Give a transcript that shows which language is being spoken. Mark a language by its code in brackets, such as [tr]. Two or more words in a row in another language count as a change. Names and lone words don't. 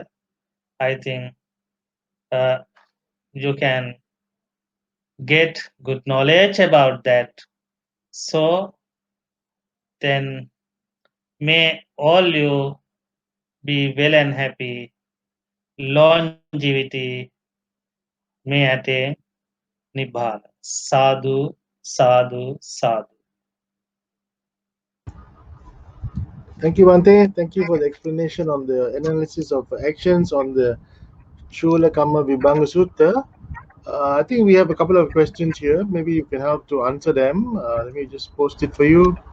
[en] I think uh, you can get good knowledge about that. So then may all you be well and happy, longevity, may attain Nibbana. Sadhu, sadhu, sadhu. Thank you, Bante. Thank you for the explanation on the analysis of actions on the Chula Kamma Vibhanga Sutta. I think we have a couple of questions here. Maybe you can help to answer them. Let me just post it for you.